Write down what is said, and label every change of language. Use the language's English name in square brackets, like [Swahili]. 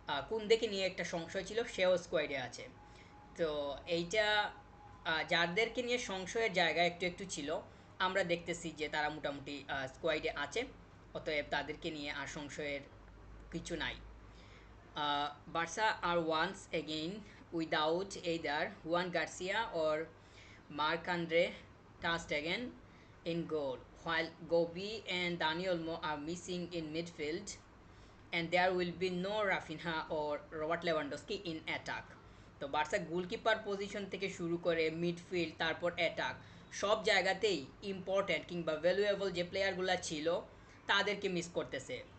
[Bangla] কুন্দেকে নিয়ে একটা সংশয় ছিল, সেও স্কোয়াডে আছে। তো এইটা যাদেরকে নিয়ে সংশয়ের জায়গা একটু একটু ছিল, আমরা দেখতেছি যে তারা মোটামুটি স্কোয়াডে আছে। অতএব তাদেরকে নিয়ে আর সংশয়ের কিছু নাই। [English] Barca are once again without either Juan Garcia or Marc-Andre ter Stegen in goal, while Gobi and Dani Olmo are missing in midfield, and there will be no Rafinha or Robert Lewandowski in attack. [Bangla] তো Barca goalkeeper position থেকে শুরু করে midfield তারপর attack সব জায়গাতেই important কিংবা valuable যে প্লেয়ারগুলো ছিল তাদেরকে মিস করতেছে।